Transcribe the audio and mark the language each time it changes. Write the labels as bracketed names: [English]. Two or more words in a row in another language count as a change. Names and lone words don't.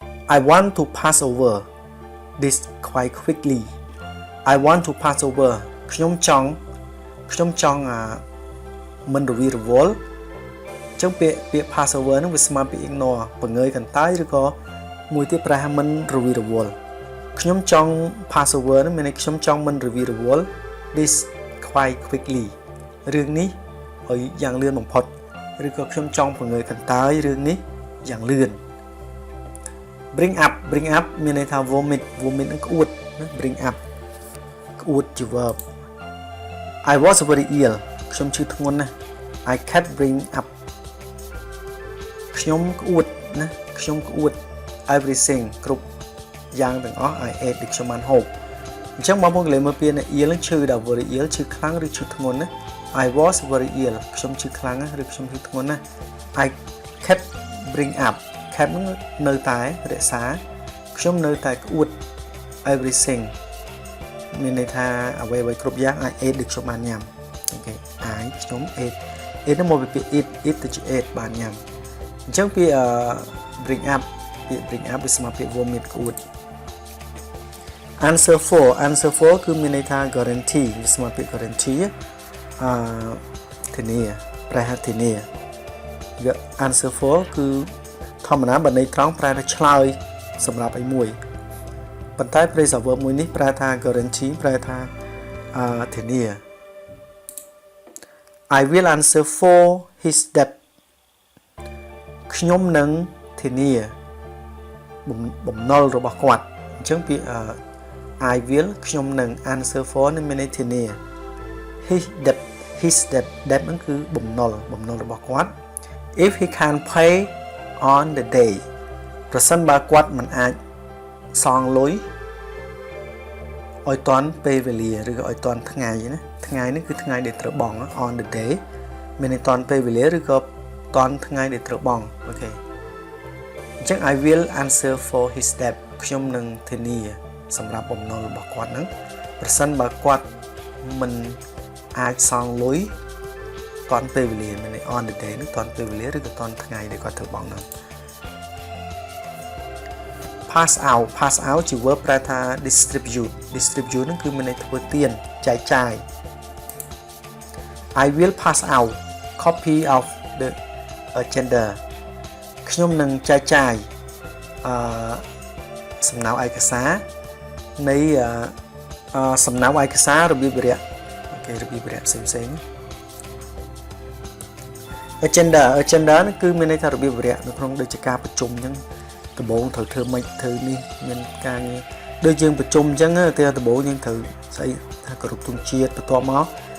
[English] I want to pass over this quite quickly I want to pass over [Khmer] ខ្ញុំចង់មិនរវីរវល់ចឹងពាក្យ [English] pass [Khmer] over ហ្នឹងវាស្មើពាក្យ ignore បង្ងើយកន្តើយឬក៏មួយទៀតប្រែថាមិនរវីរវល់ខ្ញុំចង់ [English] pass over [Khmer] ហ្នឹងមានន័យខ្ញុំចង់មិនរវីរវល់ [English] this quite quickly [Khmer] រឿងនេះឲ្យយ៉ាងលឿនបំផុតឬក៏ខ្ញុំចង់បង្ងើយកន្តើយរឿងនេះយ៉ាងលឿន [English] bring up [Khmer] មានន័យថា vomit នឹងក្អួត [English] bring up [Khmer] ក្អួតជា verb [English] I was very ill [Khmer] ខ្ញុំឈឺធ្ងន់ណាស់ [English] I can't bring up [Khmer] ខ្ញុំក្អួតណាខ្ញុំក្អួត everything គ្រប់យ៉ាងទាំងអស់ [English] I ate [Khmer] ដូចខ្ញុំបានហូបអញ្ចឹងបងប្អូនកន្លែងមើលពាក្យ ill នឹងឈឺដល់ [English] very ill [Khmer] ឈឺខ្លាំងឬឈឺធ្ងន់ណា [English] I was very ill [Khmer] ខ្ញុំឈឺខ្លាំងណាស់ឬខ្ញុំឈឺធ្ងន់ណាស់ [English] I can't bring up kept [Khmer] នឹងនៅតែរក្សាខ្ញុំនៅតែក្អួត everything មានន័យថាអ្វីៗគ្រប់យ៉ាង [English] I ate [Khmer] ដូចខ្ញុំបានញ៉ាំអូខេ I ខ្ញុំ ate នឹងមកពីពាក្យ eat ទៅជា ate បានញ៉ាំអញ្ចឹងពាក្យ [English] bring up [Khmer] ពាក្យ [English] bring up [Khmer] វាស្មើពាក្យ vomit ក្អួត [English] answer for [Khmer] គឺមានន័យថា guarantee វាស្មើពាក្យ guarantee ធានាប្រែថាធានា [English] answer for [Khmer] គឺធម្មតាបើន័យត្រង់ប្រែថាឆ្លើយសម្រាប់អីមួយប៉ុន្តែ [English] phrasal verb [Khmer] មួយនេះប្រែថា guarantee ប្រែថាធានា [English] I will answer for his debt [Khmer] ខ្ញុំនឹងធានាបំណុលរបស់គាត់អញ្ចឹងពាក្យ [English] I will [Khmer] ខ្ញុំ នឹង [English] answer for [Khmer] នឹងមានន័យធានា [English] his debt [Khmer] ហ្នឹងគឺបំណុលរបស់គាត់ [English] if he can pay on the day [Khmer] ប្រសិនបើគាត់មិន អាចសងលុយឲ្យតាន់ពេលវេលាឬក៏ឲ្យតាន់ថ្ងៃណាថ្ងៃនេះគឺថ្ងៃដែលត្រូវបង់ [English] on the day [Khmer] មានន័យតាន់ពេលវេលាឬក៏តាន់ថ្ងៃដែលត្រូវបង់អូខេអញ្ចឹង [English] I will answer for his debt [Khmer] ខ្ញុំនឹងធានាសម្រាប់បំណុលរបស់គាត់ហ្នឹងប្រសិនបើគាត់មិនអាចសងលុយតាន់ពេលវេលាមានន័យ [English] on the day [Khmer] នឹងតាន់ពេលវេលាឬក៏តាន់ថ្ងៃដែលគាត់ត្រូវបង់ហ្នឹង [English] pass out [Khmer] ជា verb ប្រែថា distribute ហ្នឹងគឺមានន័យធ្វើទានចែកចាយ [English] I will pass out copy of the agenda [Khmer] ខ្ញុំនឹងចែកចាយសំណៅឯកសារនៃសំណៅឯកសាររបៀបវិរៈអូខេរបៀបវិរៈផ្សេង agenda ហ្នឹងគឺមានន័យថារបៀបវិរៈនៅក្នុងដូចជាការប្រជុំអញ្ចឹងដំបូងត្រូវធ្វើម៉េចធ្វើនេះមានការងារដូចយើងប្រជុំអញ្ចឹងតែដំបូងយើងត្រូវស្អីថាគោរពទង់ជាតិបន្ទាប់មក